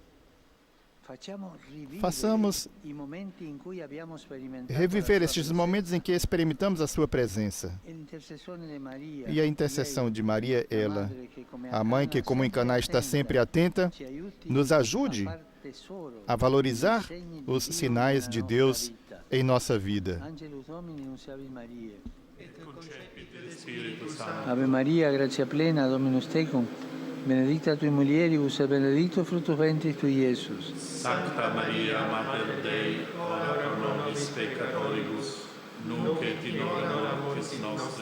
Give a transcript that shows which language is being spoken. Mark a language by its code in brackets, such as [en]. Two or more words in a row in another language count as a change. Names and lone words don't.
[pt] Façamos reviver estes momentos em que experimentamos a sua presença. E a intercessão de Maria, ela, a mãe que como em Caná está sempre atenta, nos ajude a valorizar os sinais de Deus em nossa vida. [la] Ave Maria, gratia plena, Dominus tecum, benedicta tui mulieribus et benedictus fructus ventris tui, Iesus. Sancta Maria, Mater Dei, ora pro nobis peccatoribus, nunc et in hora mortis nostre.